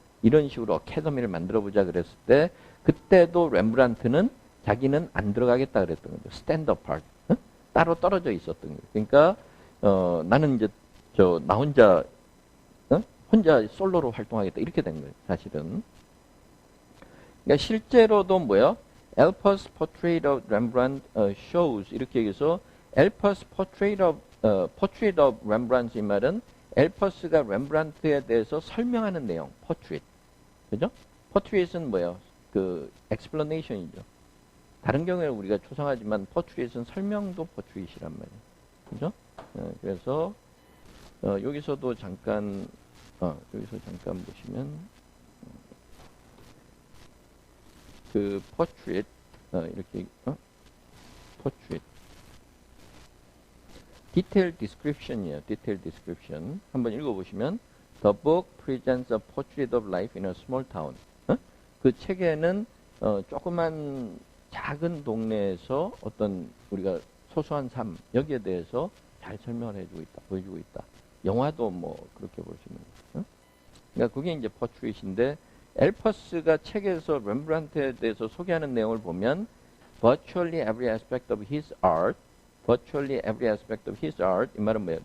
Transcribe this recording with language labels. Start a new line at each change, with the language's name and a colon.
Korean: 이런 식으로 어카데미를 만들어보자 그랬을 때, 그때도 렘브란트는 자기는 안 들어가겠다 그랬던 거죠. 스탠드 어파트. 따로 떨어져 있었던 거예요. 그러니까 나는 이제 나 혼자 혼자 솔로로 활동하겠다 이렇게 된 거예요. 사실은. 그러니까 실제로도 뭐요?
English: Elpers Portrait of Rembrandt shows
Korean: 이렇게 얘기해서
English: Elpers Portrait of Rembrandt
Korean: 이 말은 엘퍼스가 렘브란트에 대해서 설명하는 내용,
English: portrait.
Korean: 그죠? portrait은 뭐예요? 그 explanation이죠. 다른 경우에 우리가 초상하지만 portrait은 설명도 portrait이란 말이에요. 그죠? 그래서 여기서도 잠깐 보시면 그 portrait 이렇게 portrait detailed description이에요.
English: detailed description
Korean: 한번 읽어보시면
English: The book presents a portrait of life in a small town.
Korean: 그 책에는 조그만 작은 동네에서 어떤 우리가 소소한 삶 여기에 대해서 잘 설명을 해주고 있다, 보여주고 있다. 영화도 뭐 그렇게 볼 수 있는 거죠. 그러니까 그게 이제 포트레이트인데 엘퍼스가 책에서 렘브란트에 대해서 소개하는 내용을 보면
English: virtually every aspect of his art,
Korean: virtually every aspect of his art 이 말은 뭐예요?